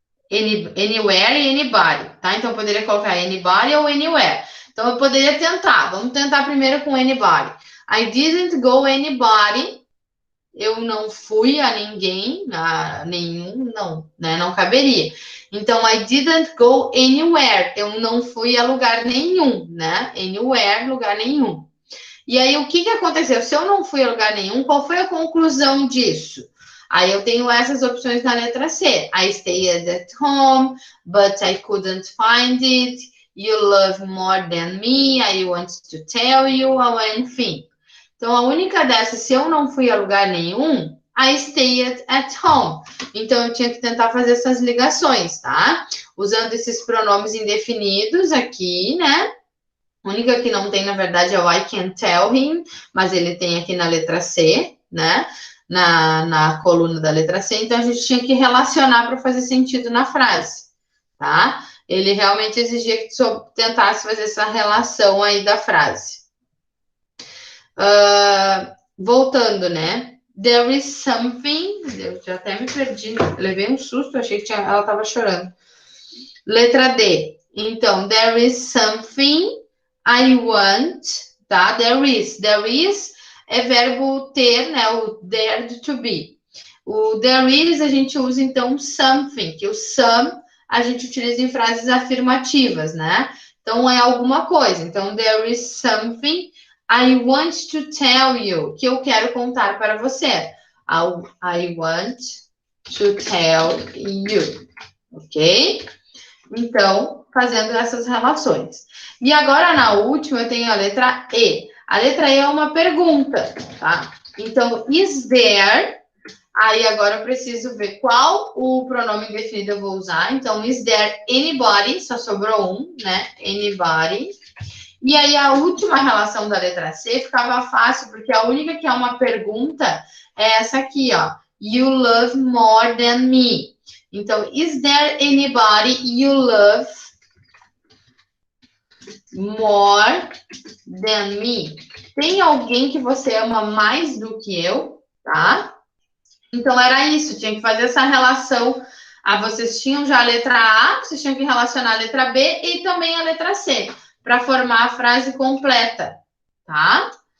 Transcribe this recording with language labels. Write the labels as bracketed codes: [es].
[pt] Anywhere e anybody, tá? Então, eu poderia colocar anybody ou anywhere. Então, eu poderia tentar. Vamos tentar primeiro com anybody. [en] I didn't go anybody. [pt] Eu não fui a ninguém, a nenhum, não, né? Não caberia. [en] Então, I didn't go anywhere. [pt] Eu não fui a lugar nenhum, né? Anywhere, lugar nenhum. E aí, o que aconteceu? Se eu não fui a lugar nenhum, qual foi a conclusão disso? Aí eu tenho essas opções na letra C. [en] I stayed at home, but I couldn't find it. You love more than me, I want to tell you, enfim. [pt] Então, a única dessas, se eu não fui a lugar nenhum, [en] I stayed at home. [pt] Então, eu tinha que tentar fazer essas ligações, tá? Usando esses pronomes indefinidos aqui, né? A única que não tem, na verdade, é o [en] I can tell him, [pt] mas ele tem aqui na letra C, né? Na coluna da letra C. Então, a gente tinha que relacionar para fazer sentido na frase, tá? Ele realmente exigia que tu tentasse fazer essa relação aí da frase. Voltando, né? [en] There is something... [pt] Eu já até me perdi, levei um susto, achei que ela estava chorando. Letra D. [en] Então, there is something I want, tá? There is [pt] é verbo ter, né? O dared to be. O [en] there is [pt] a gente usa, então, something, que o some a gente utiliza em frases afirmativas, né? Então, é alguma coisa. Então, [en] there is something I want to tell you, [pt] que eu quero contar para você. [en] I want to tell you, ok? [pt] Então, fazendo essas relações. E agora, na última, eu tenho a letra E. A letra E é uma pergunta, tá? Então, [en] is there... [pt] Aí, agora eu preciso ver qual o pronome indefinido eu vou usar. Então, [en] is there anybody? [pt] Só sobrou um, né? Anybody. E aí, a última relação da letra C ficava fácil, porque a única que é uma pergunta é essa aqui, ó. [en] You love more than me. Então, is there anybody you love more than me? [pt] Tem alguém que você ama mais do que eu, tá? Então, era isso. Tinha que fazer essa relação. Vocês tinham já a letra A, vocês tinham que relacionar a letra B e também a letra C, para formar a frase completa, tá?